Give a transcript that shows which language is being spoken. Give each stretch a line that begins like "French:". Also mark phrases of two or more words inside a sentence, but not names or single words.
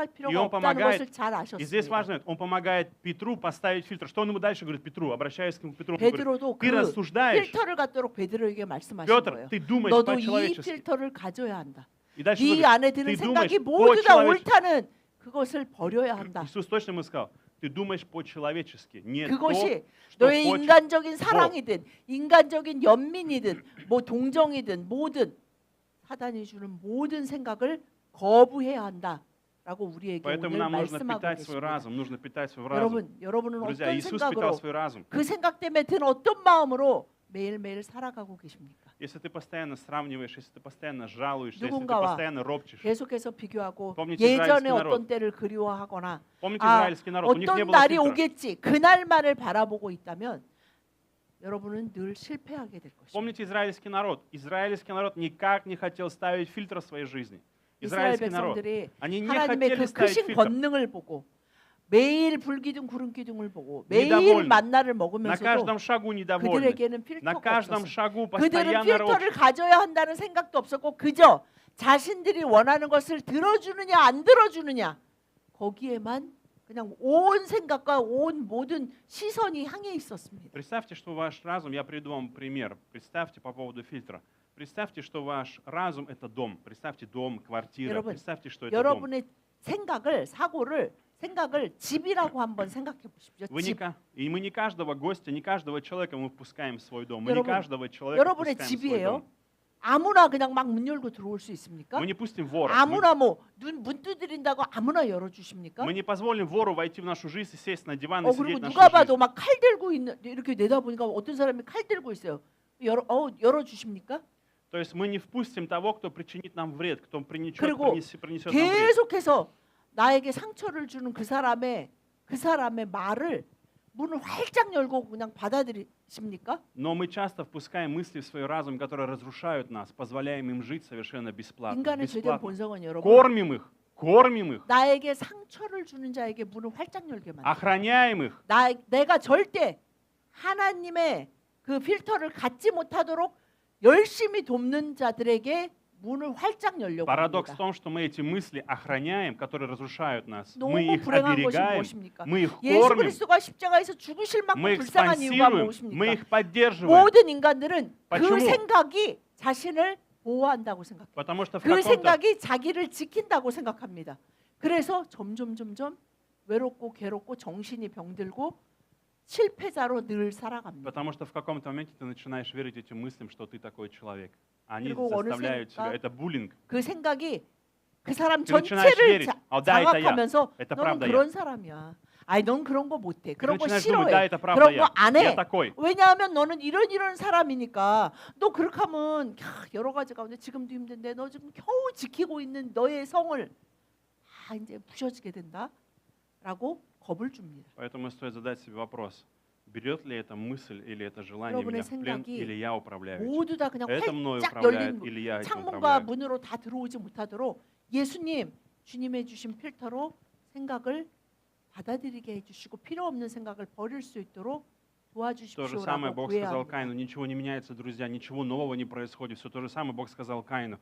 Russian: И
Korean: 필요가
Russian: он
Korean: 없다는 것을
Russian: помогает.
Korean: 잘
Russian: И здесь
Korean: 아셨습니다.
Russian: важно, он помогает Петру поставить фильтр. Что он ему дальше говорит Петру? Обращаясь к Петру, он говорит:
Korean: 베드로도
Russian: ты
Korean: 그
Russian: рассуждаешь,
Korean: 필터를 갖도록 베드로에게 말씀하신
Russian: Петр,
Korean: 거예요.
Russian: ты думаешь
Korean: 너도 이
Russian: по-человечески.
Korean: 필터를 가져야 한다.
Russian: И дальше он
Korean: 네
Russian: говорит:
Korean: 안에 드는
Russian: ты
Korean: 생각이
Russian: думаешь
Korean: 모두 다
Russian: по-человечески.
Korean: 옳다는 그것을 버려야 한다.
Russian: Иисус точно ему сказал: ты думаешь по-человечески, не
Korean: 그것이
Russian: то, что
Korean: 너의
Russian: хочет.
Korean: 인간적인 사랑이든 인간적인 연민이든 뭐 동정이든 뭐든 사단이 주는 모든 생각을 거부해야 한다라고 우리에게
Russian: Поэтому
Korean: 오늘
Russian: нам нужно
Korean: 말씀하고
Russian: питать свой
Korean: 계십니다.
Russian: разум, нужно питать свой разум.
Korean: 여러분은
Russian: Друзья,
Korean: 어떤
Russian: Иисус
Korean: 생각으로
Russian: питал свой разум.
Korean: 그 생각 때문에 든 어떤 마음으로 매일매일 살아가고 계십니까?
Russian: Если ты постоянно сравниваешь, если ты постоянно жалуешься, если ты
Korean: 누군가와
Russian: постоянно ропчешь.
Korean: 계속해서 비교하고
Russian: Помните
Korean: 예전에
Russian: израильский
Korean: 어떤
Russian: народ?
Korean: 때를 그리워하거나
Russian: Помните израильский народ? У них не
Korean: 어떤
Russian: было
Korean: 날이
Russian: фильтра.
Korean: 오겠지 그날만을 바라보고 있다면 여러분은 늘 실패하게 될 것입니다.
Russian: Помните израильский народ? Израильский народ никак не хотел ставить фильтр в своей жизни.
Korean: 이스라엘
Russian: израильский народ.
Korean: 백성들이
Russian: Они не
Korean: 하나님의
Russian: хотели
Korean: 그
Russian: ставить
Korean: 크신
Russian: фильтр.
Korean: 권능을 보고 매일 불기둥 구름기둥을 보고 매일
Russian: Недовольны.
Korean: 만나를
Russian: На
Korean: 먹으면서도
Russian: каждом шагу недовольны.
Korean: 그들에게는
Russian: На
Korean: 필터가
Russian: каждом
Korean: 없었어요.
Russian: шагу
Korean: 그들은
Russian: постоянно
Korean: 필터를
Russian: ропщут.
Korean: 가져야 한다는 생각도 없었고 그저 자신들이 원하는 것을 들어주느냐 안 들어주느냐 거기에만 그냥 온 생각과 온 모든 시선이 향해 있었습니다.
Russian: Представьте, что ваш разум, я приведу вам пример. Представьте по поводу фильтра. Представьте, что ваш разум — это дом. Представьте дом, квартира.
Korean: 여러분,
Russian: Представьте, что это дом.
Korean: 여러분의 생각을 집이라고 한번 생각해 보십시오. 집.
Russian: И мы не каждого гостя, не каждого человека мы впускаем в свой дом. Мы не
Korean: 여러분,
Russian: каждого человека
Korean: 여러분의
Russian: впускаем в свой
Korean: 집이에요.
Russian: дом.
Korean: 아무나 그냥 막 문 열고 들어올 수 있습니까?
Russian: Мы не пустим вора.
Korean: 아무나 뭐 문 두드린다고 아무나 열어 주십니까?
Russian: Мы не позволим вору войти в нашу жизнь и сесть на диван и
Korean: 그리고
Russian: сидеть в нашу
Korean: 누가
Russian: жизнь.
Korean: 봐도 막 칼 들고 있는 이렇게 내다보니까 어떤 사람이 칼 들고 있어요. 열어 주십니까?
Russian: То есть мы не впустим того, кто причинит нам вред, кто принесет
Korean: 그리고
Russian: нам вред.
Korean: 계속해서 나에게 상처를 주는 그 사람의 말을 문을 활짝 열고 그냥 받아들이십니까?
Russian: Но мы часто впускаем мысли в свой разум, которые разрушают нас, позволяем им жить совершенно бесплатно.
Korean: 인간의 죄된
Russian: бесплатно.
Korean: 본성은 여러분
Russian: Кормим их,
Korean: 나에게 상처를 주는 자에게 문을 활짝 열게 만들어요.
Russian: охраняем их.
Korean: 내가 절대 하나님의 그 필터를 갖지 못하도록 열심히 돕는 자들에게 문을 활짝 열려고
Russian: Парадокс в
Korean: 합니다.
Russian: том, что мы эти мысли охраняем, которые разрушают нас. Мы
Korean: 너무
Russian: их
Korean: 불행한 것이
Russian: оберегаем,
Korean: 무엇입니까?
Russian: мы их
Korean: 예수
Russian: кормим,
Korean: 그리스도가 십자가에서 죽으실 만큼
Russian: мы их
Korean: 불쌍한 이유가
Russian: спонсируем, мы
Korean: 무엇입니까?
Russian: их поддерживаем.
Korean: 모든 인간들은 그
Russian: почему?
Korean: 생각이 자신을 보호한다고 생각해요.
Russian: Потому что в
Korean: 그
Russian: каком-то
Korean: 생각이 자기를 지킨다고 생각합니다. 그래서 점점 외롭고 괴롭고 정신이 병들고 실패자로 늘 살아갑니다.
Russian: Потому что в каком-то моменте ты начинаешь верить этим мыслям, что ты такой человек. Они
Korean: 그리고 어느
Russian: заставляют тебя.
Korean: 순간
Russian: Это буллинг.
Korean: 그 생각이 그 사람
Russian: Ты начинаешь
Korean: 전체를
Russian: верить. Да, это я.
Korean: 장악하면서
Russian: Это
Korean: 너는
Russian: правда
Korean: 그런
Russian: я.
Korean: 사람이야. 아니 넌 그런 거 못해.
Russian: Ты
Korean: 그런 거
Russian: начинаешь думать, да,
Korean: 싫어해.
Russian: это правда
Korean: 그런
Russian: я.
Korean: 거 안
Russian: Я
Korean: 해.
Russian: такой.
Korean: 왜냐하면 너는 이런 사람이니까 너 그렇게 하면 여러 가지 가운데 지금도 힘든데 너 지금 겨우 지키고 있는 너의 성을 이제 부셔지게 된다라고 겁을 줍니다.
Russian: Поэтому стоит задать себе вопрос. Берет ли эта мысль или это желание
Korean: 여러분의
Russian: меня в плен,
Korean: 생각이
Russian: или я управляю этим?
Korean: 모두 다 그냥
Russian: Это мною
Korean: 활짝
Russian: управляет
Korean: 열린
Russian: или я этим
Korean: 창문과
Russian: управляю?
Korean: 문으로 다 들어오지 못하도록 예수님 주님의 주신 필터로 생각을 받아들이게 해주시고 필요 없는 생각을 버릴 수 있도록
Russian: То же самое
Korean: 도와주십시오라고
Russian: Бог
Korean: 구해야
Russian: сказал
Korean: 합니다.
Russian: Каину, ничего не меняется, друзья, ничего нового не происходит. Все то же самое Бог сказал Каину.